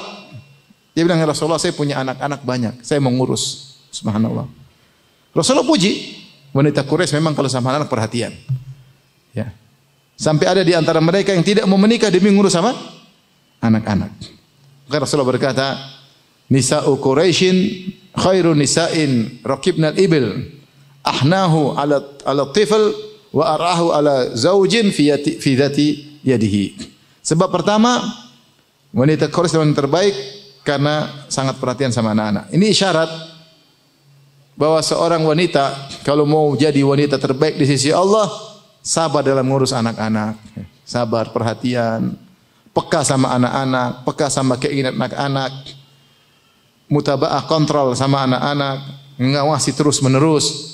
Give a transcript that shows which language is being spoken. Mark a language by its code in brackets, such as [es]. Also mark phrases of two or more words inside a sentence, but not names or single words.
[id] Dia bilang, [ar] يا رسول الله, [id] saya punya anak-anak banyak. Saya mau ngurus. Subhanallah. Rasulullah puji. Wanita Quraisy memang kalau sama anak perhatian. Ya. Sampai ada di antara mereka yang tidak mau menikah demi ngurus sama anak-anak. Maka Rasulullah berkata, [ar] نساء قريش خير نساء ركبن الإبل. أحناه على طفل وأرعاه على زوج في ذات يده. [id] Sebab pertama, wanita Quraisy yang terbaik karena sangat perhatian sama anak-anak. Ini isyarat bahwa seorang wanita kalau mau jadi wanita terbaik di sisi Allah, sabar dalam ngurus anak-anak, sabar, perhatian, peka sama anak-anak, peka sama keinginan anak-anak, mutaba'ah, kontrol sama anak-anak, mengawasi terus-menerus.